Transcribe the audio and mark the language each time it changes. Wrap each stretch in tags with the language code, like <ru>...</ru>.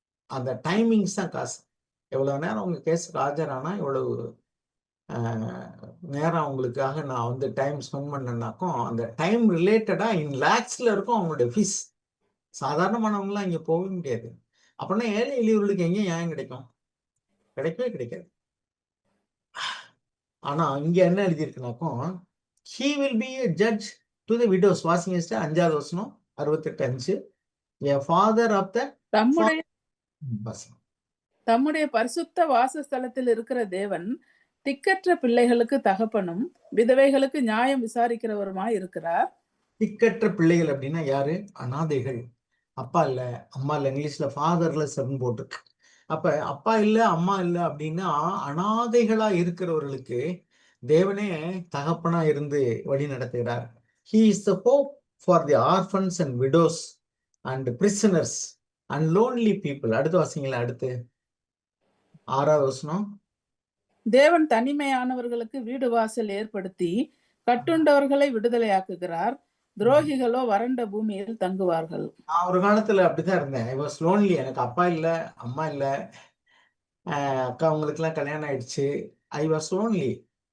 <ta>அந்த டைமிங்ஸ் தான் காசு. எவ்வளவு நேரம் உங்க கேஸுக்கு ஆஜரானா எவ்வளவு நேரம் அவங்களுக்காக நான் வந்து டைம் ஸ்பெண்ட் பண்ணேன்னாக்கும் அந்த டைம் ரிலேட்டடா இன் லேக்ஸ்ல இருக்கும் அவங்களுடைய ஃபீஸ். சாதாரணமானவங்களாம் இங்க போக முடியாது. அப்படின்னா ஏழை எளியவர்களுக்கு எங்கேயும் நியாயம் கிடைக்கும்? கிடைக்கவே கிடைக்காது. ஆனா இங்க என்ன எழுதியிருக்குனாக்கும்,</ta> <en>he will be a judge to the widows.</en> <ta>வாசிங்க sister, 5வது வசனம் 68:5.</ta> <en>a father of the</en> <ta>தம்முடைய வாசிங்க. தம்முடைய பரிசுத்த வாசஸ்தலத்தில் இருக்கிற தேவன் திக்கற்ற பிள்ளைகளுக்கு தகப்பனும் விதவைகளுக்கு நியாயம் விசாரிக்கிறவருமாய் இருக்கிறார். திக்கற்ற பிள்ளைகள் அப்படின்னா யாரு? அனாதைகள். அப்பா இல்ல, அம்மா இல்ல. இங்கிலீஷ்ல ஃபாதர்லெஸ் அப்படின்னு போட்டிருக்கு. அப்ப அப்பா இல்ல, அம்மா இல்ல அப்படின்னா அனாதைகளா இருக்கிறவர்களுக்கு தேவனே தகப்பனா இருந்து வழி நடத்துகிறார்.</ta> <en>He is the hope for the orphans and widows and prisoners and lonely people.</en> <ta>அடுத்து வாசிங்களா, அடுத்து 6வது வசனம். தேவன் தனிமையானவர்களுக்கு வீடு வாசல் ஏற்படுத்தி கட்டுண்டவர்களை விடுதலையாக்குகிறார். துரோகிகளோ வறண்ட பூமியில் தங்குவார்கள். நான் ஒரு காலத்துல அப்படித்தான் இருந்தேன்.</ta> <en>I was lonely.</en> <ta>எனக்கு அப்பா இல்ல, அம்மா இல்ல, அக்கா அவங்களுக்குலாம் கல்யாணம் ஆயிடுச்சு. I was lonely.</ta>